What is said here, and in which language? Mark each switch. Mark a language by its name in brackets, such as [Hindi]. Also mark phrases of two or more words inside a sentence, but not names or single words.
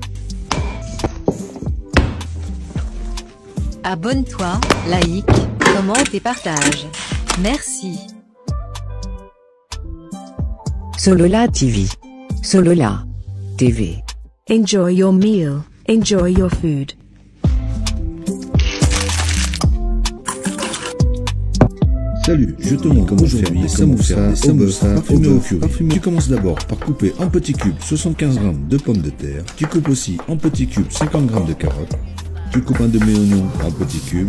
[French] Abonne-toi, like, commente et partage. Merci. Solola TV. Solola TV. [English] Enjoy your meal. Enjoy your food. [French] Salut, je te montre comment faire des samoussas au bœuf parfumés au curry. Tu commences d'abord par couper en petits cubes 75 g de pommes de terre. Tu coupes aussi en petits cubes 50 g de carottes. Tu coupes un demi-oignon en petits cubes.